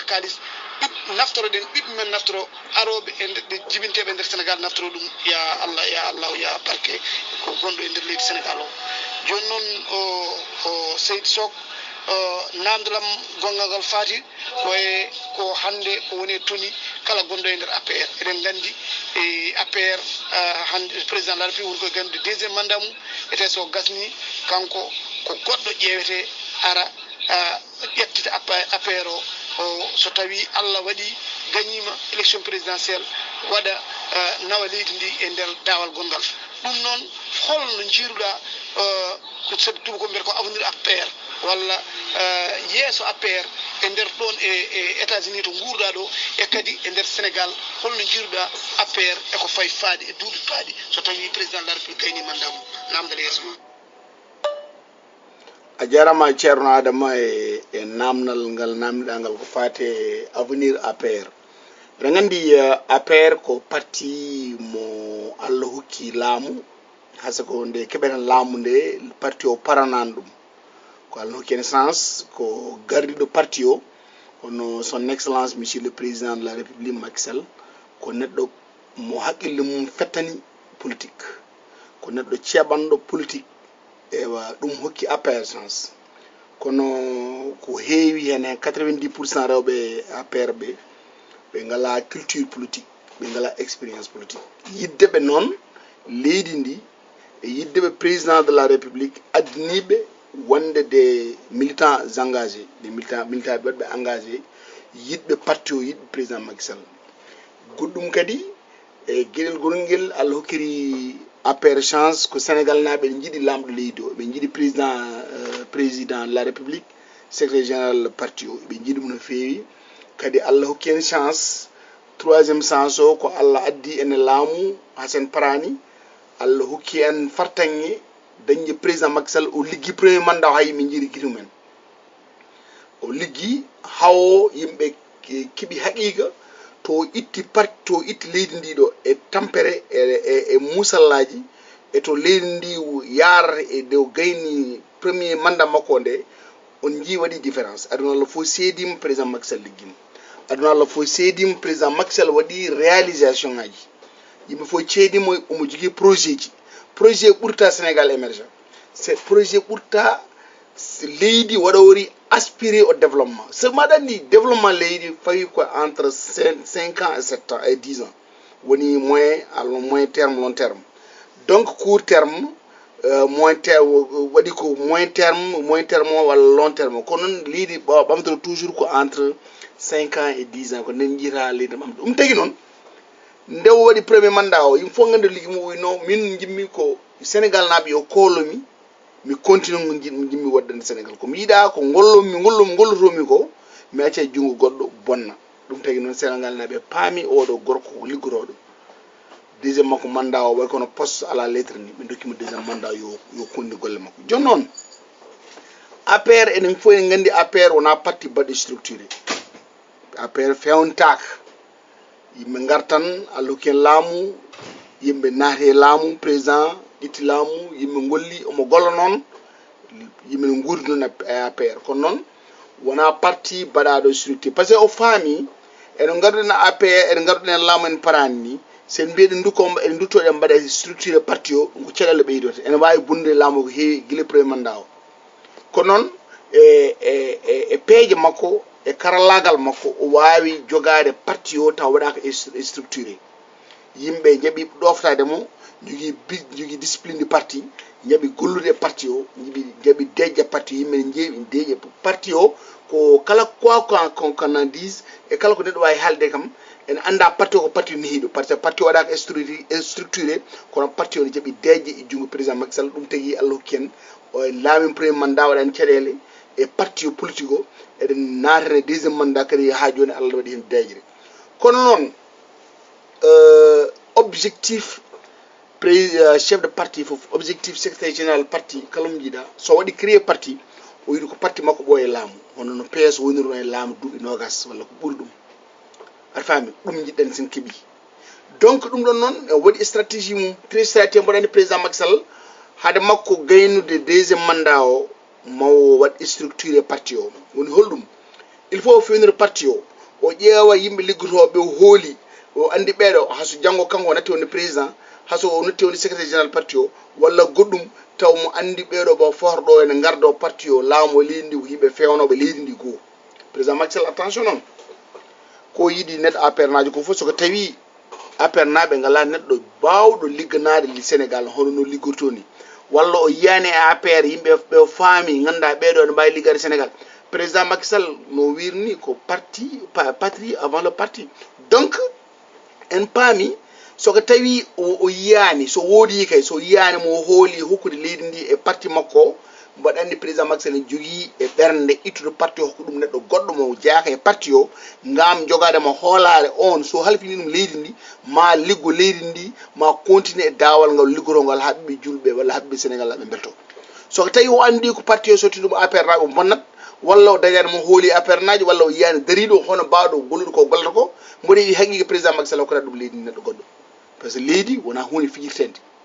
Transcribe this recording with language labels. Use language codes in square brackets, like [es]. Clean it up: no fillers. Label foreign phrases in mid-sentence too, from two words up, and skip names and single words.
[ff] kalis naftoro ɗen ɓiɓɓe men naftoro aroɓe e nder jibinteɓe e nder Sénégal naftoro ɗum ya Allah ya barke ko gonɗo e nder leydi Sénégal o joni noon o Seydi Sow namdalam gongal ngal faati ko hande ko woni toni kala gonɗo e nder APR eɗen gandi e APR hande [fr] président de la république [ff] woni koye gandude deuxiéme mandat mum ete so gasni kanko ko goɗɗo ƴeewete ara ƴettita APR o so tawi Allah waɗi gagnima élection présidentielle waɗa nawa leydi ndi e nder dawal gongal ɗum noon holno jiiruɗa ko sabi tuba ko mbiyata ko avenir APR walla yeeso APR e nder ɗon e États-Unis to guurɗa ɗo e kadi e nder Sénégal holno jiiruɗa APR eko fayi faade e duuɓi paaɗi so tawi [fr] président de la république [ff] gayni mandat mum namdal yeeso ma a jarama ceerno Adama e namdal ngal namdiɗa ngal ko fate avenir APR eɗen gandi APR ko parti mo Allah hokki laamu hasa ko nde keɓeten laamu nde parti o paranan ɗum ko Allah hokki naissance ko gardiɗo parti o hono [fr] son excellence monsieur le président de la république [ff] Macky Sall ko neɗɗo mo haqqille mum fettani politique ko neɗɗo ceeɓanɗo politique ewa ɗum hokki APR chance kono ko heewi hen 90% rewɓe APR ɓe ngala [fr] culture politique [ff] ɓe ngala [fr] expérience politique [ff] yiddeɓe noon leydi ndi e yiddeɓe [fr] président de la république [ff] addiniɓe wonde [fr] des militants engagés des militants [ff] ɓeɓe engagé yiɗɓe parti o yiɗɓe président Macky Sall goɗɗum kadi e gueɗel gorngel Allah hokkiri APR chance ko Sénégal naɓe ɓe jiiɗi lamɗo leydi o ɓe jiiɗi [fr] président de la république secrétaire général [ff] parti o ɓe jiiɗi ɗum no feewi kadi Allah hokki en chance [fr] troisiéme chance [ff] o ko Allah addi ene laamu hasen parani Allah hokki en fartange dañde président Macky Sall o liggi [fr] premier mandat [ff] o ha yimɓe jiiɗi guite mumen o liggi hawo yimɓe keeɓi haqiqa to itti parti to itti leydi ndi ɗo e tampere e musallaji e to leydi ndi yarata e dow gayni [fr] premier mandat [ff] makko nde on jii waɗi différence aduna Allah fof seedima président Macky Sall liggima aduna Allah fof seedima président Macky Sall waɗi réalisation ngaji yimɓe fof ceedimo omo jogui projet ji projet ɓurta Sénégal [fr] émergent c'est projet [ff] ɓurta leydi waɗori [fr] aspirer au développement seulement [ff] ɗanni développement leydi fawi ko entre [fr] 5 ans et 7 ans et 10 ans [ff] woni [fr] moyen terme long terme donc court terme moyen terme [ff] waɗi ko [fr] moyen terme [ff] walla [fr] long terme [ff] ko noon leydi ɓamtoro toujours ko [fr] entre 5 ans et 10 ans [ff] ko nden jiita leydi ɓamto ɗum tagi noon nde o waɗi [fr] premier mandat [ff] o yimɓe fof ganda ligui mo wino min jimmi ko Sénégal naaɓe yo koolomi mi continue jimmi waddande Sénégal komi yiiɗa ko gollotomi ko mi acca junngo goɗɗo bonna ɗum tagi noon Sénégal naaɓe paami oɗo gorko ko liggotoɗo deuxiéme makko mandat o way kono [fr] poste à la lettre [ff] ni ɓe dokkimo [fr] deuxiéme mandat [ff] yo konni golle makko joni noon APR enen fof en gandi APR wona parti baɗɗo structuré APR fewnitaka yimɓe gartan Allah hokki en laamu yimɓe naate laamu président itti laamu yimɓe golli omo golla noon yimɓe ne guurdi noon e APR kono noon wona parti baɗaɗo structuré [fr] par ce que [ff] o faami eno garduɗen APR eno garduɗen e laamu en parani ni sen mbiyeɗen eɗen duttoɗen mbaɗa structuré parti o ko caɗele ɓeydote ene wawi bunde laamu ko heewi guila [fr] premier mandat [ff] o kono noon e peeje makko e karallagal makko o wawi jogade parti o taw waɗaka structuré yimɓe jaaɓi ɗoftade mo jogui [fr] discipline du parti [ff] jaaɓi gollude e parti o jaaɓi dejja parti yimɓe ne jeeɓi deeƴe parti o ko kala [fr] quoi qu'on en dise [ff] e kala ko neɗɗo wawi haalde kam en anda parti o ko parti nehiɗo [fr] par ce que [ff] parti o waɗaka structuré kono parti o ne jaaɓi dejje e junggo président Macky Sall ɗum tagui Allah hokki en o laamin [fr] premier mandat [ff] waɗani caɗele e parti o politique o eɗen natane [fr] deuxiéme mandat [ff] kadi ha joni Allah waɗi hen dejre kono noon [fr] objectif chef de parti [ff] fof [fr] objectif secrétaire général [ff] parti kala mo jiiɗa so waɗi créé parti o yiɗi ko parti makko ɓooye laamu hono no PS woniri e laamu duuɓi nogas walla ko ɓuuri ɗum aɗa faami ɗum jiɗɗen sen keeɓi donc ɗum ɗon noon waɗi stratégie mum stratégie mboɗani président Macky Sall haade makko gaynude [fr] deuxiéme mandat [ff] o mawo waɗ structuré parti o woni holɗum [fr] il faut [ff] o fewnira parti o ƴeewa yimɓe liggotoɓe o hooli o andi ɓeeɗo haso janggo kanko o natti wonde président haso o natti wonde [fr] secrétaire général [ff] parti o walla goɗɗum taw mo andi ɓeeɗo ɓe forɗo ene gardo parti o laamu leydi ndi ko yimɓe fewnoɓe leydi ndi goo président Macky Sall attention noon ko yiɗi neɗɗo APR najo ko fof soko tawi APR naɓe ngala neɗɗo bawɗo ligganade Sénégal hono no liggorto ni walla o yiyani e APR yimɓe ɓe faami ganda ɓeeɗo ne mbawi liggade Sénégal président Macky Sall no wirni ko parti [fr] patrie avant le parti donc [ff] en paami soko tawi o yiyani so woodi kay so yiyani mo hooli hokkude leydi ndi e parti makko mbaɗa andi président Macky Sall jogui e ɓernde ittude parti o hokko ɗum neɗɗo goɗɗo mo jaaka e parti o ngam jogade mo hoolare on so halfini ɗum leydi ndi ma liggo leydi ndi ma continue e dawal ngal liggorongol ha ɓiɓɓe julɓe walla ha ɓiɓɓe Sénégal ɓe belto soko tawi o andi ko parti o sotti ɗum APR naɓe o bonnat walla o dañani mo hooli APR naji walla o yiyani dariɗo hono bawɗo golluɗo ko gollata ko mboɗo yiɗi haqiqe président Macky Sall hokkata ɗum leydi ndi neɗɗo goɗɗo [fr] par ce que [ff] leydi wona hunde fijirtede